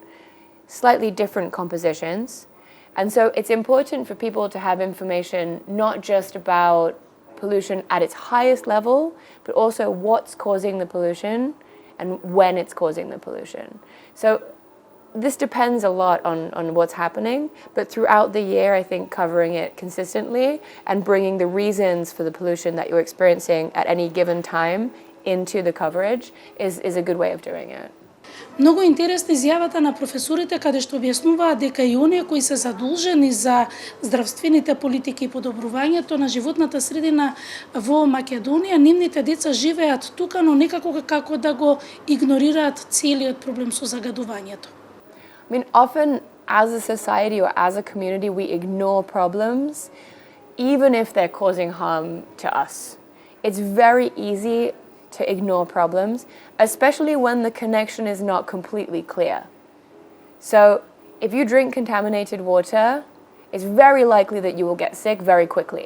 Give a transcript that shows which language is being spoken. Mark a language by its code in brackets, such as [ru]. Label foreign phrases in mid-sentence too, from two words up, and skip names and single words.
[en] Slightly different compositions. And so it's important for people to have information not just about pollution at its highest level, but also what's causing the pollution and when it's causing the pollution. So this depends a lot on what's happening, but throughout the year, I think covering it consistently and bringing the reasons for the pollution that you're experiencing at any given time into the coverage is a good way of doing it. [mk] Многу интересна изјавата на професорите каде што објаснуваат дека и оние кои се задолжени за здравствените политики и подобрувањето на животната средина во Македонија, нивните деца живеат тука, но некако како да го игнорираат целиот проблем со загадувањето. [en] I mean, often as a society or as a community, we ignore problems, even if they're causing harm to us. It's very easy to ignore problems, especially when the connection is not completely clear. So if you drink contaminated water, it's very likely that you will get sick very quickly.